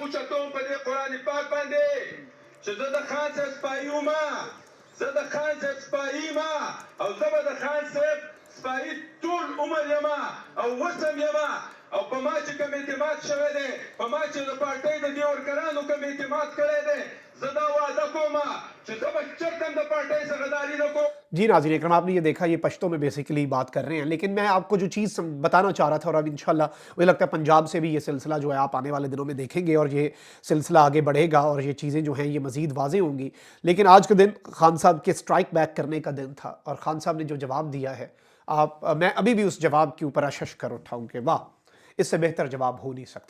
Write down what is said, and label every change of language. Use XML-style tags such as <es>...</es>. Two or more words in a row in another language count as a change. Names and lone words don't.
<ps>اوچتوم په دې قرآن پاک باندې چې زه د خان صاحب سپایي ومه، زه د خان صاحب سپایي یمه، او زه به د خان صاحب سپایي ټول عمر یمه او اوس هم یمه، او په ما چې کوم اعتماد شوی دی، په ما چې د پارټۍ د دې ورکرانو کوم اعتماد کړی دی، زه دا وعده کومه چې زه به چرته هم د پارټۍ څخه غداري نه کوم۔</ps> <ur>جی ناظرین اکرام، آپ نے یہ دیکھا، یہ پشتوں میں بیسیکلی بات کر رہے ہیں، لیکن میں آپ کو جو چیز بتانا چاہ رہا تھا، اور اب انشاءاللہ مجھے لگتا ہے پنجاب سے بھی یہ سلسلہ جو ہے آپ آنے والے دنوں میں دیکھیں گے، اور یہ سلسلہ آگے بڑھے گا، اور یہ چیزیں جو ہیں یہ مزید واضح ہوں گی۔ لیکن آج کا دن خان صاحب کے</ur> <en>strike back</en> <ur>کرنے کا دن تھا، اور خان صاحب نے جو جواب دیا ہے، میں ابھی بھی اس جواب کے اوپر اشش کر اٹھاؤں کہ واہ، اس سے بہتر جواب ہو نہیں سکتا تھا۔</ur>